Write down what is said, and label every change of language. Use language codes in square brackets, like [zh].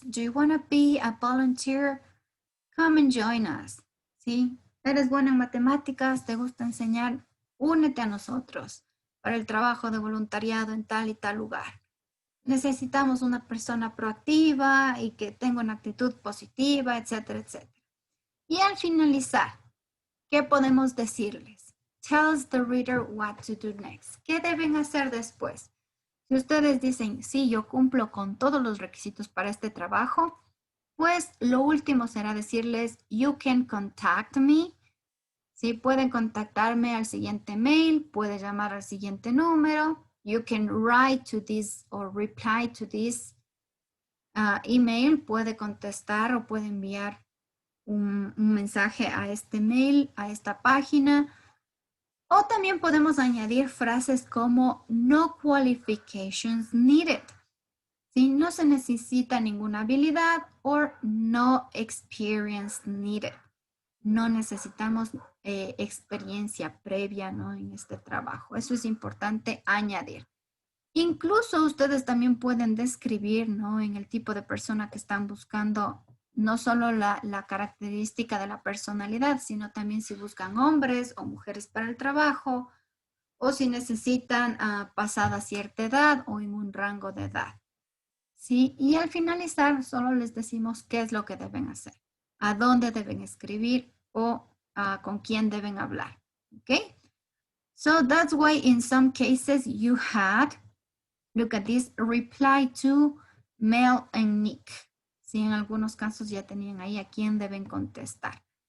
[en] Do you want to be a volunteer? Come and join us. [es] ¿Sí? ¿Eres bueno en matemáticas? ¿Te gusta enseñar? Únete a nosotros para el trabajo de voluntariado en tal y tal lugar. necesitamos una persona proactiva y que tenga una actitud positiva, etcétera, etcétera. Y al finalizar, ¿qué podemos decirles? [en] Tells the reader what to do next. [es] ¿Qué deben hacer después? Si ustedes dicen, sí, yo cumplo con todos los requisitos para este trabajo, pues lo último será decirles, [en] you can contact me. [es] Sí, pueden contactarme al siguiente mail, puede llamar al siguiente número. [en] You can write to this or reply to this email. [es] Puede contestar o puede enviar un mensaje a este mail, a esta página. O también podemos añadir frases como [en] no qualifications needed. [es] ¿Sí? No se necesita ninguna habilidad o [en] no experience needed. [es] No necesitamos experiencia previa, ¿no? En este trabajo. Eso es importante añadir. Incluso ustedes también pueden describir, ¿no? En el tipo de persona que están buscando, no solo la característica de la personalidad, sino también si buscan hombres o mujeres para el trabajo, o si necesitan pasada cierta edad o en un rango de edad. ¿Sí? Y al finalizar solo les decimos qué es lo que deben hacer, a dónde deben escribir o con quién deben hablar. ¿Ok? [en] So that's why in some cases you had, look at this, reply to Mel and Nick. [es] Sí, en algunos casos ya tenían ahí a quién deben contestar.